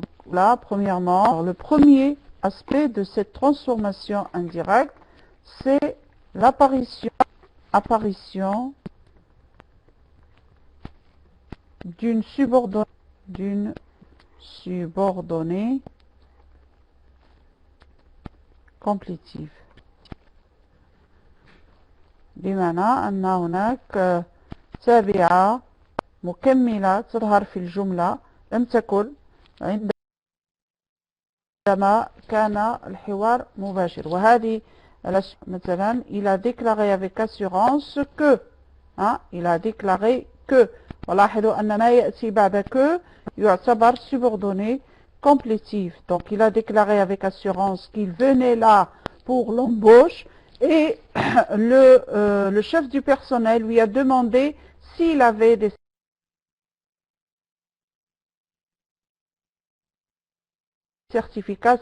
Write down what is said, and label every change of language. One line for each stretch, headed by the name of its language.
French: Là, premièrement, alors, le premier aspect de cette transformation indirecte, c'est l'apparition d'une subordonnée complétive.
Arabic: بمعنى أن هناك تابعة مكملة تظهر في الجملة لم تكن عندما كان الحوار مباشر. وهذه مثلا
French: il a déclaré avec assurance que il a déclaré que.
Arabic: ولاحظوا أن ما يأتي بعد
French: que
Arabic: يعتبر
French: subordonné complétif. Donc il a déclaré avec assurance qu'il venait là pour l'embauche et le chef du personnel lui a demandé s'il avait des certificats.